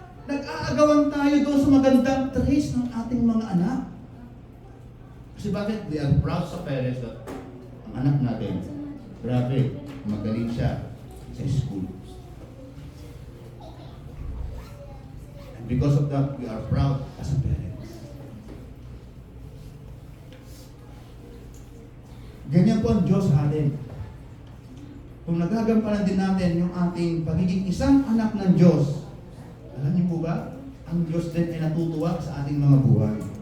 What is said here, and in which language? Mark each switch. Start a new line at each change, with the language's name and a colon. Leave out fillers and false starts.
Filipino: Nag-aagawan tayo doon sa magandang traits ng ating mga anak. Kasi bakit?
English: We are proud
Filipino: sa parents that ang anak natin, grabe, magaling siya sa school.
English: And because of that, we are proud as a parents.
Filipino: Ganyan po ang Diyos sa atin. Kung nagagampanan din natin yung ating pagiging isang anak ng Diyos, alam niyo po ba, ang Diyos din ay natutuwa sa ating mga buhay.